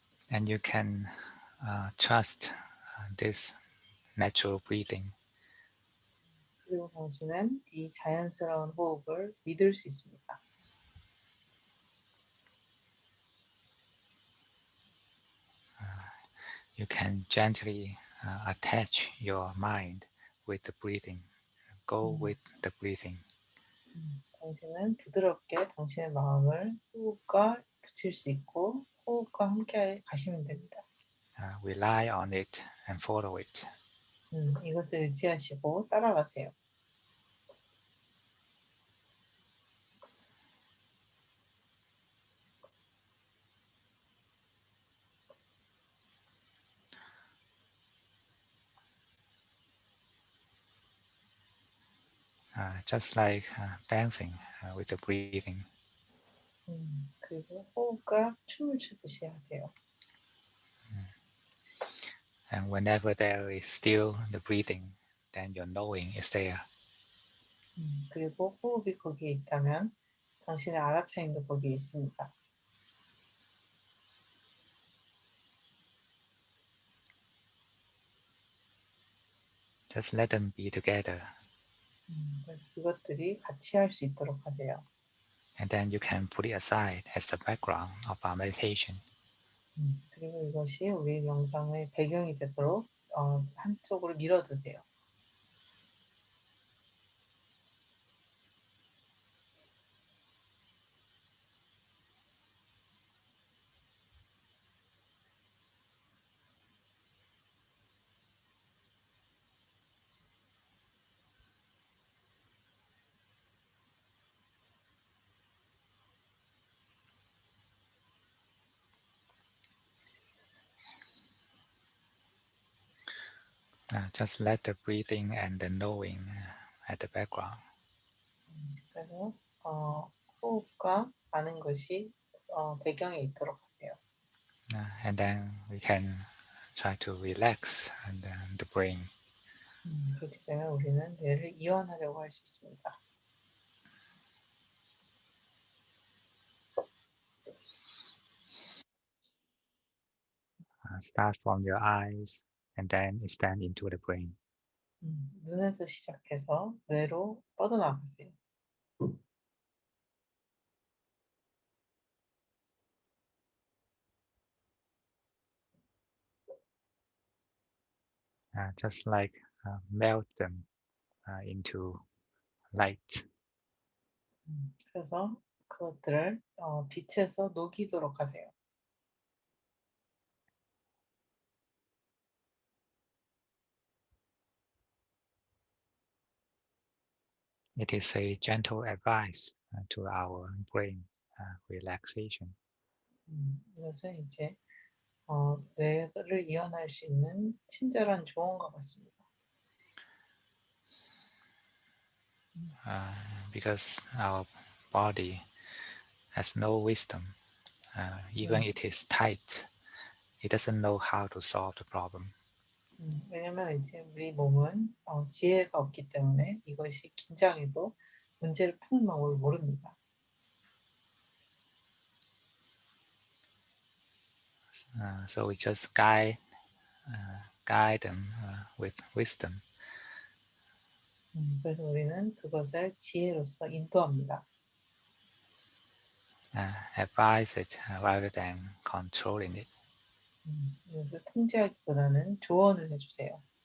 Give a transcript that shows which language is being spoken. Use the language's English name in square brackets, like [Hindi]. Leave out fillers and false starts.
[English] And you can trust this natural breathing. [Korean] 그리고 당신은 이 자연스러운 호흡을 믿을 수 있습니다. [English] You can gently attach your mind with the breathing. Go with the breathing. [Korean] 당신은 부드럽게 당신의 마음을 호흡과 붙일 수 있고 호흡과 함께 가시면 됩니다. [English] Rely on it and follow it. [Korean] 이것을 의지하시고 따라가세요. [English] Just like dancing with the breathing. [Korean] 그리고 호흡과 춤을 추듯이 하세요. [English] And whenever there is still the breathing, then your knowing is there. [Korean] 그리고 호흡이 거기에 있다면 당신의 알아차림도 거기에 있습니다. [English] Just let them be together. [Korean] 그래서 그것들이 같이 할 수 있도록 하세요. [English] And then you can put it aside as the background of our meditation. [Korean] 그리고 이것이 우리 명상의 배경이 되도록 한쪽으로 밀어두세요. [English] Just let the breathing and the knowing at the background. [Korean] 그래서 호흡과 아는 것이 배경에 있도록 하세요. [English] And then we can try to relax and the brain. [Korean] 그렇게 되면 우리는 뇌를 이완하려고 할 수 있습니다. [English] Start from your eyes and then extend into the brain. [Korean] 눈에서 시작해서 뇌로 뻗어나가세요. [English] Just like melt them into light. [Korean] 그래서 그것들을 빛에서 녹이도록 하세요. [English] It is a gentle advice to our brain relaxation. [Korean] 이것은 이제 뇌를 이완할 수 있는 친절한 조언과 같습니다. [English] Because our body has no wisdom. Even it is tight, it doesn't know how to solve the problem. [Korean] 왜냐면 이제 우리 몸은 지혜가 없기 때문에 이것이 긴장해도 문제를 푸는 방법을 모릅니다. [English] So we just guide them with wisdom. [Korean] 그래서 우리는 그것을 지혜로서 인도합니다. [English] Advise it rather than controlling it. [Korean] 이것을 통제하기보다는 조언을 해주세요.